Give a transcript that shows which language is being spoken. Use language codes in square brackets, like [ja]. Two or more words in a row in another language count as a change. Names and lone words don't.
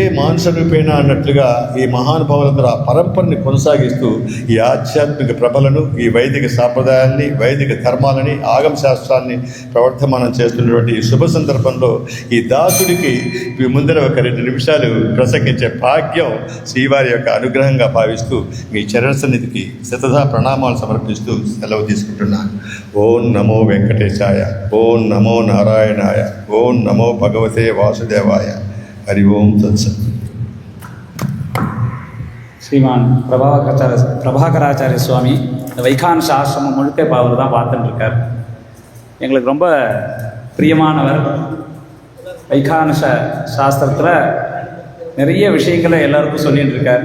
[te] మాంసరూపేణ అన్నట్లుగా ఈ మహానుభావులందరూ ఆ పరంపరని కొనసాగిస్తూ ఈ ఆధ్యాత్మిక ప్రభలను, ఈ వైదిక సాంప్రదాయాల్ని, వైదిక ధర్మాలని, ఆగమ శాస్త్రాన్ని ప్రవర్తమానం చేస్తున్నటువంటి ఈ శుభ సందర్భంలో ఈ దాసుడికి మీ ముందర ఒక 2 నిమిషాలు ప్రసంగించే భాగ్యం శ్రీవారి యొక్క అనుగ్రహంగా భావిస్తూ మీ చరణ సన్నిధికి శతధా ప్రణామాలు సమర్పిస్తూ సెలవు తీసుకుంటున్నాను. [sa] ఓం నమో వెంకటేశాయ, ఓం నమో నారాయణాయ, ఓం నమో భగవతే వాసుదేవాయ. హరి ఓం తత్సత్. [ta] ஸ்ரீமான் பிரபாகராச்சாரிய சுவாமி இந்த வைகானச ஆசிரமம் முழுக்க இப்போ அவர் தான் பார்த்துட்டு இருக்கார். எங்களுக்கு ரொம்ப பிரியமானவர். வைகானச சாஸ்திரத்தில் நிறைய விஷயங்களை எல்லாருக்கும் சொல்லிட்டு இருக்கார்.